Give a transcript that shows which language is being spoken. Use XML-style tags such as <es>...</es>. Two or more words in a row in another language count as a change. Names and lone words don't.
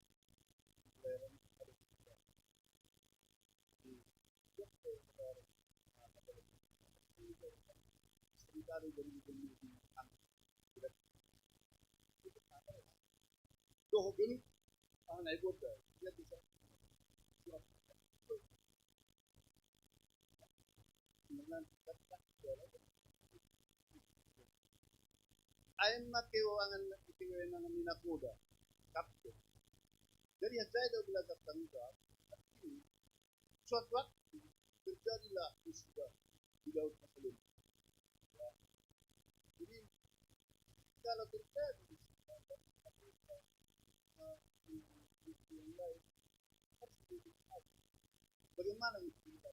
<id>Doh ini naik boda, dia bisa ayon makiwangan itingan ng minakuda kapten. Jadi saya sudah belajar tanggung jawab. suatu waktu terjadilah musibah di Laut Masalim. Ya. Jadi kalau terjadi musibah yang lain harus dilihat bagaimana itu</id>